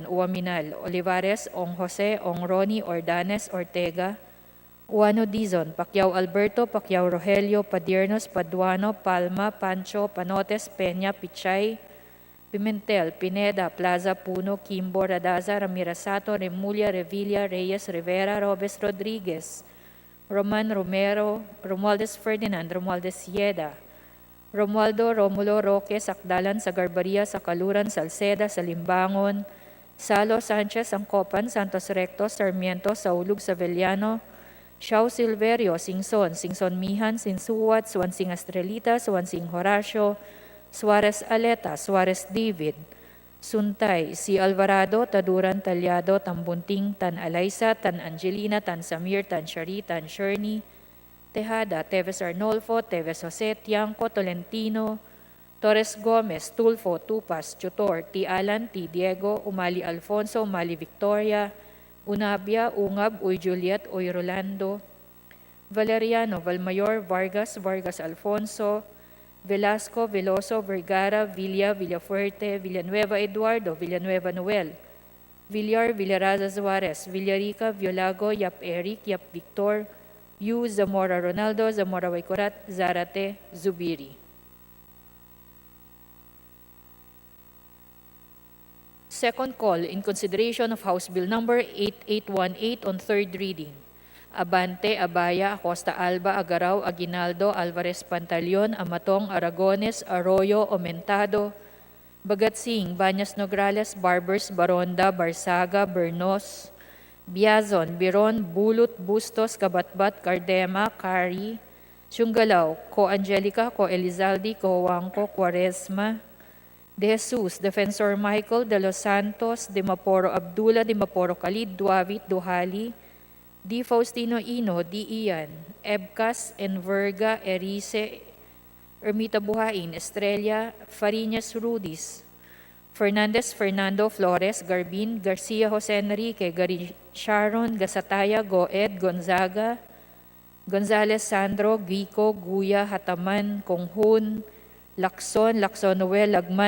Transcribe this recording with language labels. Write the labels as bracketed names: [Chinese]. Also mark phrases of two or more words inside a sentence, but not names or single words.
[English] Uaminal, Olivares, Ong Jose, Ong Ronnie, Ordanes, Ortega, Uano Dizon, Pacquiao Alberto, Pacquiao Rogelio, Padiernos, Paduano, Palma, Pancho, Panotes, Peña, Pichay, Pimentel, Pineda, Plaza, Puno, Kimbo, Radaza, Ramirasato, Remulla, Revilla, Reyes, Rivera, Robes Rodriguez, Roman Romero, Romualdez Ferdinand, Romualdez Yeda, Romualdo Romulo Roque Sakdalan sa Garbaria, sa Kaluran, Salceda, sa Limbangon, Salo Sanchez Angcopan, Santos Recto, Sarmiento, Saulug, Savellano, Xiao Silverio, Singson, Singson Mihan, Sinsuwat, Swansing Estrelita, Swansing Horacio, Suarez Aleta, Suarez David, Suntay, si Alvarado, Taduran, Talyado, Tambunting, Tan Alaysa, Tan Angelina, Tan Samir, Tan Shari, Tan Sherny, Tejada, Teves Arnolfo, Teves Jose, Tiangco, Tolentino, Torres Gomez, Tulfo, Tupas, Chutor, T. Alan, T. Diego, Umali Alfonso, Umali Victoria, Unabia, Ungab, Uy Juliet, Uy Rolando, Valeriano, Valmayor, Vargas, Vargas Alfonso, Velasco, Veloso, Vergara, Villa, Villafuerte, Villanueva Eduardo, Villanueva Noel, Villar, Villaraza Suarez, Villarica, Violago, Yap Eric, Yap Victor, Yu, Zamora Ronaldo, Zamora Waikurat, Zarate, Zubiri. Second call in consideration of House Bill Number 8818 on third reading. Abante, Abaya, Acosta Alba, Agaraw, Aguinaldo, Alvarez Pantaleon, Amatong, Aragones, Arroyo, Omentado, Bagatsing, Banyas Nograles, Barbers, Baronda, Barsaga, Bernos, Biazon, Biron, Bulot, Bustos, Kabatbat, Cardema, Kari, Siunggalaw, Ko Angelica, Ko Elizalde, Ko Wangko, Quaresma, De Jesus, Defensor Michael, De Los Santos, De Maporo Abdullah, De Maporo Khalid, Duavit, Duhali, D. Faustino Ino, D. Ian, Ebcas, Enverga, Erice, Ermita Buhain, Estrella, Fariñas Rudis, Fernandez Fernando Flores, Garbin, Garcia Jose Enrique, Garin Sharon, Gasataya, Goed, Gonzaga, Gonzales Sandro, Gico, Guya, Hataman, Konghun, Lacson, Lacson Noel, Lagman,